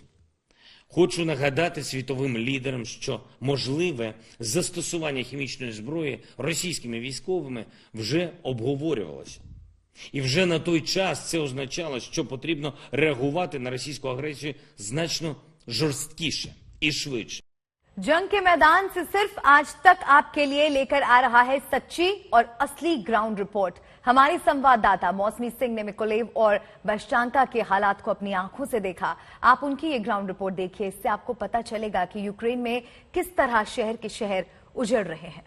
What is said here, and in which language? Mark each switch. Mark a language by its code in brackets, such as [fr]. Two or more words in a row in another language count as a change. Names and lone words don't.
[uk] Хочу нагадати світовим лідерам, що можливе застосування хімічної зброї російськими військовими вже обговорювалося. І вже на той час це означало, що потрібно реагувати на російську агресію значно жорсткіше і швидше. [hi] जंग के मैदान से सिर्फ आज तक आपके लिए लेकर आ रहा है सच्ची और असली [en] ground report. [hi] हमारे संवाददाता मौसमी सिंह ने मिकोलेव और बशटांका के हालात को अपनी आंखों से देखा। आप उनकी ये [en] ground report [hi] देखिए, इससे आपको पता चलेगा कि यूक्रेन में किस तरह शहर के शहर उजड़ रहे हैं।